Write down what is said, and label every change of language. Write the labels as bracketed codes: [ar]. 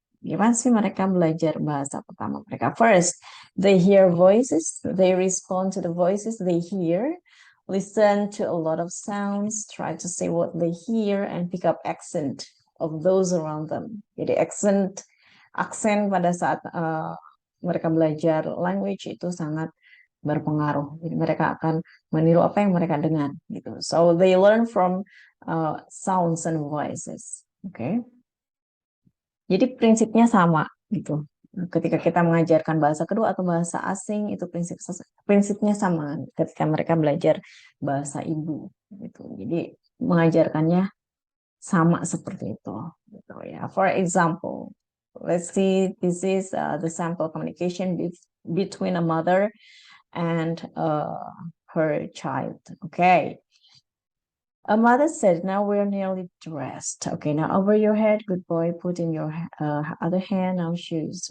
[id] Gimana sih mereka belajar bahasa pertama mereka? [en] First, they hear voices, they respond to the voices they hear, listen to a lot of sounds, try to say what they hear, and pick up accent of those around them. [id] Jadi aksen pada saat mereka belajar language itu sangat berpengaruh. Jadi mereka akan meniru apa yang mereka dengar gitu. [en] So they learn from sounds and voices. [id] Okay. Jadi prinsipnya sama gitu. Ketika kita mengajarkan bahasa kedua atau bahasa asing itu prinsipnya sama ketika mereka belajar bahasa ibu gitu. Jadi mengajarkannya sama seperti itu gitu ya. [en] For example, let's see, this is the sample communication between a mother and her child. Okay. A mother said, now we're nearly dressed. Okay, now over your head, good boy, put in your other hand, now shoes.